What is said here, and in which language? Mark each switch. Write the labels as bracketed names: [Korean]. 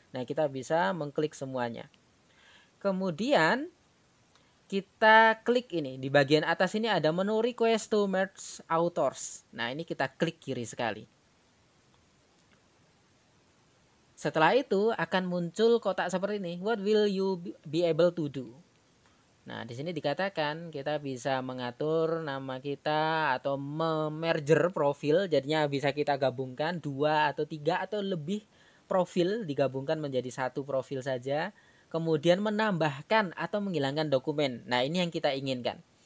[Indonesian] Nah, kita bisa mengklik semuanya. Kemudian kita klik ini. Di bagian atas ini ada menu [English] request to merge authors. [Indonesian] Nah, ini kita klik kiri sekali. Setelah itu akan muncul kotak seperti ini. [English] What will you be able to do? [Indonesian] Nah, di sini dikatakan kita bisa mengatur nama kita atau merger profil, jadinya bisa kita gabungkan 2 atau 3 atau lebih profil digabungkan menjadi satu profil saja. Kemudian menambahkan atau menghilangkan dokumen. Nah, ini yang kita inginkan.